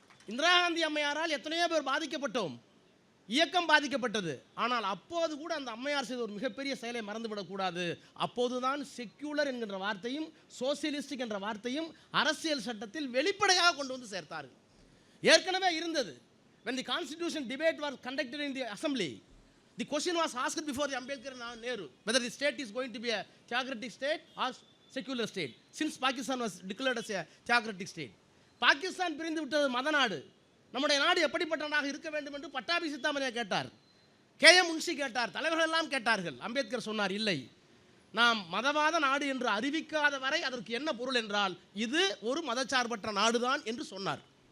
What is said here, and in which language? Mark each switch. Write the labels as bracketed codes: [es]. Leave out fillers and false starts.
[ta] இந்திரா காந்தி அம்மையாரால் எத்தனையோ பேர் பாதிக்கப்பட்டோம், இயக்கம் பாதிக்கப்பட்டது. ஆனால் அப்போது கூட அந்த அம்மையார் செய்த ஒரு மிகப்பெரிய செயலை மறந்துவிடக்கூடாது. அப்போதுதான் செக்யூலர் என்கின்ற வார்த்தையும் சோசியலிஸ்டிக் என்ற வார்த்தையும் அரசியல் சட்டத்தில் வெளிப்படையாக கொண்டு வந்து சேர்த்தார்கள். ஏற்கனவே இருந்தது. [en] when the constitution debate was conducted in the assembly, the question was asked before the Ambedkar and Nehru whether the state is going to be a theocratic state or secular state, since Pakistan was declared as a theocratic state. [ta] Pakistan பிரிந்து விட்டது மத நாடு, நம்முடைய நாடு எப்படிப்பட்ட நாடாக இருக்க வேண்டும் என்று பட்டாபி சித்தாமணியா கேட்டார், KM முன்ஷி கேட்டார், தலைவர்கள் எல்லாம் கேட்டார்கள். அம்பேத்கர் சொன்னார், இல்லை, நாம் மதவாத நாடு என்று அறிவிக்காத வரை அதற்கு என்ன பொருள் என்றால் இது ஒரு மதச்சார்பற்ற நாடுதான் என்று சொன்னார்.